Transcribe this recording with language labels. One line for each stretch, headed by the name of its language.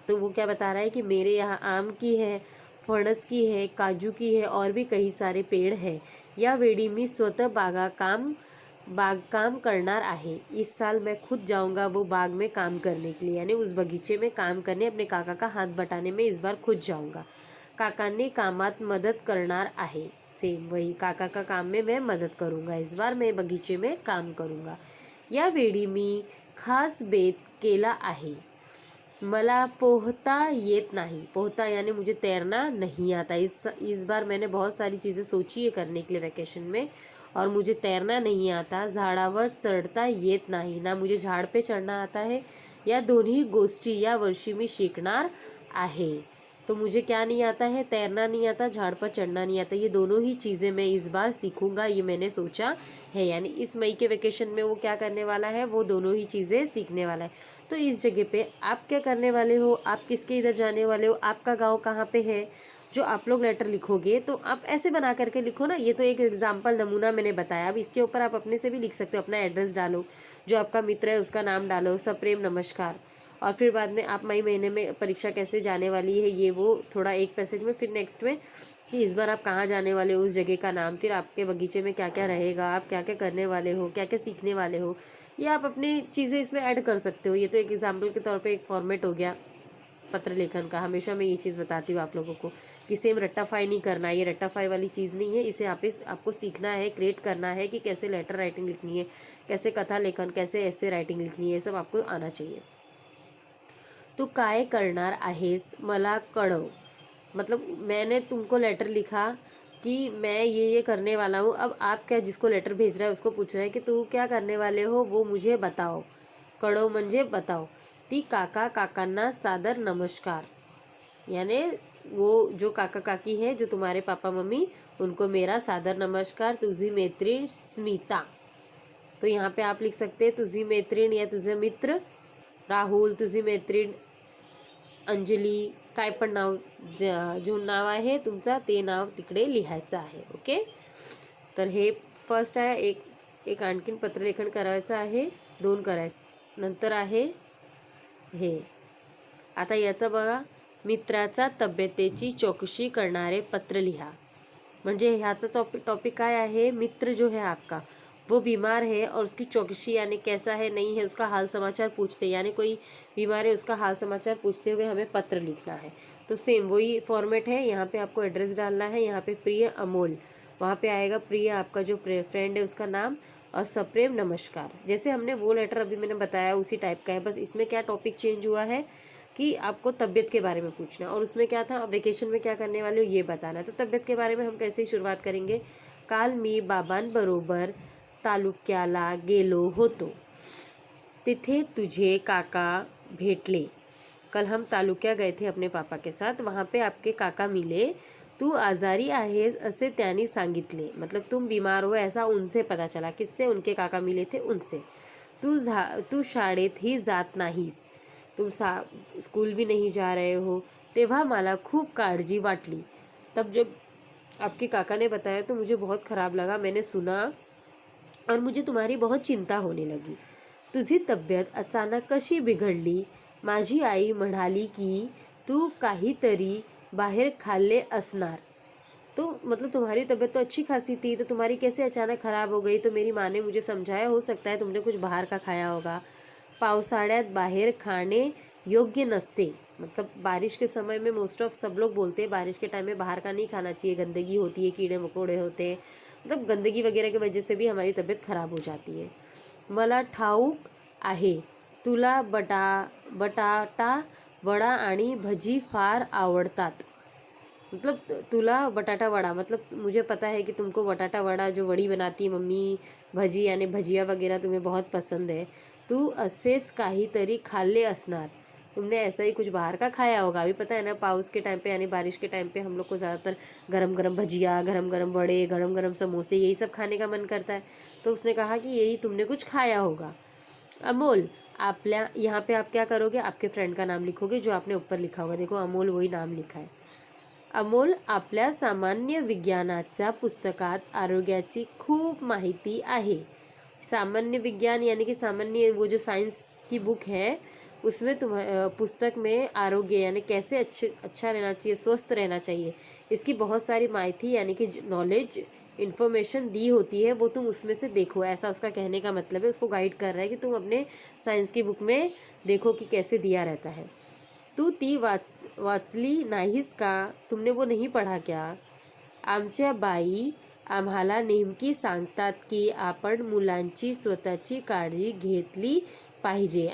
Hindi: तो वो क्या बता रहा है कि मेरे यहाँ आम की है, फणस की है, काजू की है और भी कई सारे पेड़ हैं.
Marathi: यावेळी मी स्वतः बागकाम करणार आहे.
Hindi: इस साल मैं खुद जाऊंगा वो बाग में काम करने के लिए, यानी उस बगीचे में काम करने अपने काका का हाथ बटाने में इस बार खुद जाऊंगा.
Marathi: काकांनी कामात मदत करणार आहे.
Hindi: सेम वही, काका का काम में मैं मदद करूंगा. इस बार मैं बगीचे में काम करूंगा.
Marathi: यावेळी मी खास बेत केला आहे. मला पोहता येत नहीं.
Hindi: पोहता यानी मुझे तैरना नहीं आता. इस बार मैंने बहुत सारी चीज़ें सोची है करने के लिए वैकेशन में, और मुझे तैरना नहीं आता.
Marathi: झाडावर चढ़ता येत नाही.
Hindi: ना मुझे झाड़ पे चढ़ना आता है.
Marathi: या दोन्ही गोष्टी या वर्षी मी शिकणार आहे.
Hindi: तो मुझे क्या नहीं आता है, तैरना नहीं आता, झाड़ पर चढ़ना नहीं आता. ये दोनों ही चीज़ें मैं इस बार सीखूंगा, ये मैंने सोचा है. यानी इस मई के वेकेशन में वो क्या करने वाला है, वो दोनों ही चीज़ें सीखने वाला है. तो इस जगह पे आप क्या करने वाले हो, आप किसके इधर जाने वाले हो, आपका गांव कहाँ पे है, जो आप लोग लेटर लिखोगे तो आप ऐसे बना करके लिखो ना. ये तो एक एग्जाम्पल नमूना मैंने बताया. अब इसके ऊपर आप अपने से भी लिख सकते हो. अपना एड्रेस डालो, जो आपका मित्र है उसका नाम डालो, सप्रेम नमस्कार, और फिर बाद में आप मई महीने में परीक्षा कैसे जाने वाली है ये वो थोड़ा एक पैसेज में, फिर नेक्स्ट में कि इस बार आप कहाँ जाने वाले हो, उस जगह का नाम, फिर आपके बगीचे में क्या क्या रहेगा, आप क्या क्या करने वाले हो, क्या क्या सीखने वाले हो. ये आप अपनी चीज़ें इसमें ऐड कर सकते हो. ये तो एक एग्जाम्पल के तौर पे एक फॉर्मेट हो गया पत्र लेखन का. हमेशा मैं ये चीज़ बताती हूँ आप लोगों को कि सेम रट्टाफाई नहीं करना. ये रट्टाफाई वाली चीज़ नहीं है. इसे आपको सीखना है, क्रिएट करना है कि कैसे लेटर राइटिंग लिखनी है, कैसे कथा लेखन, कैसे ऐसे राइटिंग लिखनी है, ये सब आपको आना चाहिए.
Marathi: तू काय करणार आहेस मला कळव.
Hindi: मतलब मैंने तुमको लेटर लिखा कि मैं ये करने वाला हूँ। अब आप क्या जिसको लेटर भेज रहा है उसको पूछ रहा है कि तू क्या करने वाले हो, वो मुझे बताओ। कळव म्हणजे बताओ।
Marathi: ती काका काकांना सादर नमस्कार,
Hindi: यानी वो जो काका काकी है, जो तुम्हारे पापा मम्मी, उनको मेरा सादर नमस्कार।
Marathi: तुझी मैत्रीण स्मिता।
Hindi: तो यहाँ पे आप लिख सकते हैं
Marathi: तुझी मैत्रीण या तुझे मित्र राहुल, तुझी मैत्रीण अंजली, काय पण नाव जो नाव आहे तुमचा ते नाव तिकडे लिहायचं आहे. ओके. तर हे फर्स्ट आहे. एक आणखीन पत्रलेखन करायचं आहे. 2 करायचं. नंतर आहे हे. आता याचं बघा, मित्राचा तब्येतीची चौकशी करणारे पत्र लिहा. म्हणजे ह्याचा टॉपिक काय आहे,
Hindi: मित्र जो है आपका वो बीमार है और उसकी चौकसी यानी कैसा है नहीं है उसका हाल समाचार पूछते, यानी कोई बीमार है उसका हाल समाचार पूछते हुए हमें पत्र लिखना है। तो सेम वही फॉर्मेट है, यहाँ पे आपको एड्रेस डालना है। यहाँ पे प्रिय अमोल, वहाँ पे आएगा प्रिय आपका जो फ्रेंड है उसका नाम, और सप्रेम नमस्कार। जैसे हमने वो लेटर अभी मैंने बताया उसी टाइप का है, बस इसमें क्या टॉपिक चेंज हुआ है कि आपको तबीयत के बारे में पूछना, और उसमें क्या था, वेकेशन में क्या करने वाले हो ये बताना है। तो तबीयत के बारे में हम कैसे ही शुरुआत करेंगे,
Marathi: काल मी बाबांबरोबर तालुक्याला गेलो होतो, तिथे तुझे काका भेटले।
Hindi: कल हम तालुक्या गए थे अपने पापा के साथ, वहाँ पे आपके काका मिले।
Marathi: तू आजारी आहेस असे त्यांनी सांगितले,
Hindi: मतलब तुम बीमार हो ऐसा उनसे पता चला। किससे? उनके काका मिले थे उनसे।
Marathi: तू शाळेत ही जात नाहीस,
Hindi: तुम स्कूल भी नहीं जा रहे हो।
Marathi: तेव्हा मला खूप काळजी वाटली।
Hindi: तब जब आपके काका ने बताया तो मुझे बहुत ख़राब लगा, मैंने सुना और मुझे तुम्हारी बहुत चिंता होने लगी।
Marathi: तुझी तब्येत अचानक कशी बिघडली? माझी आई म्हणाली की तू काहीतरी बाहेर खाल्ले असणार।
Hindi: तो मतलब तुम्हारी तबीयत तो अच्छी खासी थी, तो तुम्हारी कैसे अचानक ख़राब हो गई? तो मेरी माँ ने मुझे समझाया, हो सकता है तुमने कुछ बाहर का खाया होगा।
Marathi: पावसाळ्यात बाहेर खाणे योग्य नसते,
Hindi: मतलब बारिश के समय में मोस्ट ऑफ सब लोग बोलते हैं बारिश के टाइम में बाहर का नहीं खाना चाहिए, गंदगी होती है, कीड़े मकोड़े होते हैं, मतलब गंदगी वगैरह की वजह से भी हमारी तबीयत खराब हो जाती है।
Marathi: मला ठाऊक आहे तुला बटाटा वडा आणि भजी फार आवडतात।
Hindi: मतलब तुला बटाटा वड़ा, मतलब मुझे पता है कि तुमको बटाटा वड़ा जो वड़ी बनाती है मम्मी, भजी यानी भजिया वगैरह तुम्हें बहुत पसंद है।
Marathi: तू असेच काहीतरी खाल्ले असणार,
Hindi: तुमने ऐसा ही कुछ बाहर का खाया होगा। अभी पता है ना, पाउस के टाइम पे यानी बारिश के टाइम पे हम लोग को ज़्यादातर गरम गरम भजिया, गरम गरम वड़े, गरम गरम समोसे, यही सब खाने का मन करता है। तो उसने कहा कि यही तुमने कुछ खाया होगा। अमोल, आपल्या यहाँ पे आप क्या करोगे, आपके फ्रेंड का नाम लिखोगे जो आपने ऊपर लिखा होगा। देखो अमोल वही नाम लिखा है।
Marathi: अमोल, आपल्या सामान्य विज्ञानाच्या पुस्तकात आरोग्याची खूप माहिती आहे।
Hindi: सामान्य विज्ञान यानी कि सामान्य वो जो साइंस की बुक है उसमें पुस्तक में आरोग्य यानी कैसे अच्छा रहना चाहिए, स्वस्थ रहना चाहिए, इसकी बहुत सारी माहिती यानी कि नॉलेज इन्फॉर्मेशन दी होती है, वो तुम उसमें से देखो। ऐसा उसका कहने का मतलब है, उसको गाइड कर रहा है कि तुम अपने साइंस की बुक में देखो कि कैसे दिया रहता है।
Marathi: तू ती वाचली नाहीस का?
Hindi: तुमने वो नहीं पढ़ा क्या?
Marathi: आमच्या बाई आम्हाला नेमकी सांगतात की आपण मुलांची स्वतःची काळजी घेतली पाहिजे।